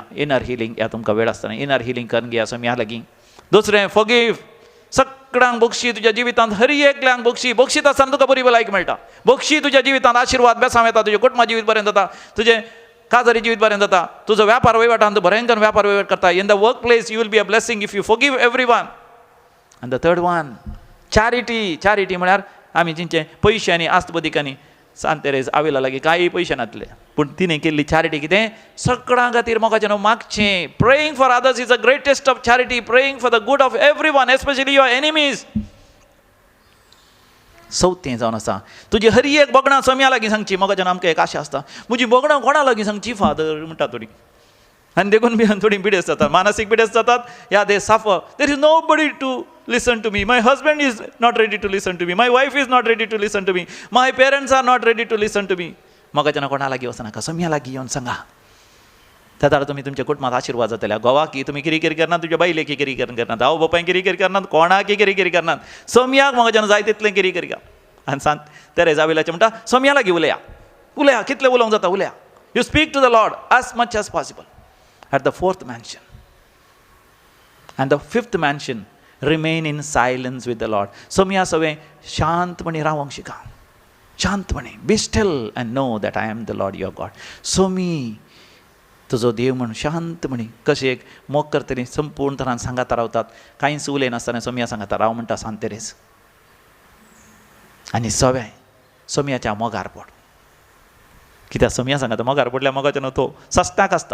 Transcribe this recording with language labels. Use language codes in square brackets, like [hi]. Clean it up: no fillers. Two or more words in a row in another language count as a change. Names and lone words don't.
[en] inner healing [kok] ह्या तुमकां वेळ आसतना [en] inner healing [kok] कन्न घेया सोमया लागीं. दुसरें फॉरगिव. सगळ्यांक बक्षी तुज्या जिवितांत हर एकल्यांक बक्षी. बक्षीत आसतना तुका बरी भलायकी मेळटा. बक्षी तुज्या जिवितांत आशिर्वाद बेसांव येता. तुजें कुटुंबा जिवीत बरें जाता. तुजें काजारी जिवीत बरें जाता. तुजो व्यापार वहिवाटांत तूं बरेंकन व्यापार वहिवाट करता. [en] in the workplace you will be a blessing if you forgive everyone. आनी the third one charity. [kok] चॅरिटी म्हळ्यार आमी जिंचे पयशांनी आस्तबदिकांनी सांत तेरेज आविला लागीं कांय पयशे नासले पूण तिणें केल्ली चॅरिटी कितें सगळ्यां खातीर मोगाचें मागचें. [en] praying for others is the greatest of charity. praying for the good of everyone especially your enemies. [kok] 4थें जावन आसा तुजी हर एक बोगणां सोम्या लागीं सांगची. मोगाचें आमकां एक आशा आसता म्हजी बोगणां कोणा लागीं सांगची फादर म्हणटा थोडी आनी देखून बी थोडी पिडेस्त जातात मानसीक पिडेस्त जातात. [en] yeah they suffer. there is nobody to listen to me. My husband is not ready to listen to me. My wife is not ready to listen to me. My parents are not ready to listen to me. [kok] मोगाचें कोणा लागीं वचनाका सोम्या लागीं येवन सांगा. त्या दारा तुमी तुमच्या कुटुंबात आशिर्वाद जातल्या. घोवाकी तुमी किरी किरी करनात. तुज्या बायलेकी किरी किरी करनात. आवय बापायक किरी किरी करनात. कोणाकी किरी किरी करनात. सोम्याक मोगाचें जाय तितलें किरी किरी कर. आनी सांत तेरेज आविलाचें म्हणटा सोम्या लागीं उलया. उलया कितलें उलोवंक जाता उलया. [en] you speak to the Lord as much as possible. At the 4th mansion and the 5th mansion remain in silence with the Lord. [kok] सोम्या सवें शांतपणी रावंक शिका. शांतपणी. [en] be still and know that I am the Lord your God. [kok] सोमी तुजो देव म्हण शांतपणी. कशें एक मोग करतली संपूर्ण तरान सांगाता रावतात. कांयच उलयनासतना सोम्या सांगाता राव म्हणटा सांत तेरेज. आनी सोम्याच्या मोगार पड. कित्याक सोम्या सांगाता मोगार पडल्या मोगाचें न्हू तो सस्त्याक आसता.